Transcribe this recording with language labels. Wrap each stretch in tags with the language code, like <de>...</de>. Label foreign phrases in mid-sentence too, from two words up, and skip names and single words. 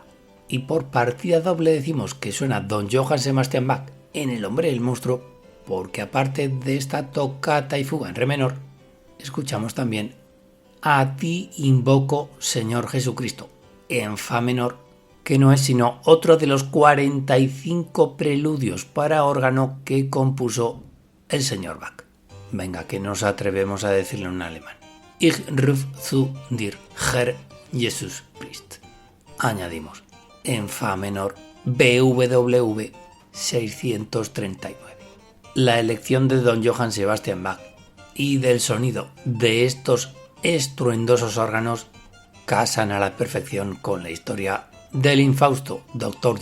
<es>Y por partida doble decimos que suena Don Johann Sebastian Bach en El hombre y el monstruo, porque aparte de esta Toccata y fuga en re menor, escuchamos también A ti invoco, Señor Jesucristo, en fa menor, que no es sino otro de los 45 preludios para órgano que compuso el señor Bach. Venga, que nos atrevemos a decirlo en alemán.</es> <de>Ich ruf zu dir, Herr Jesus Christ.</de> <es>Añadimos, en fa menor, BWV 639. La elección de Don Johann Sebastian Bach y del sonido de estos estruendosos órganos casan a la perfección con la historia del infausto Dr.</es>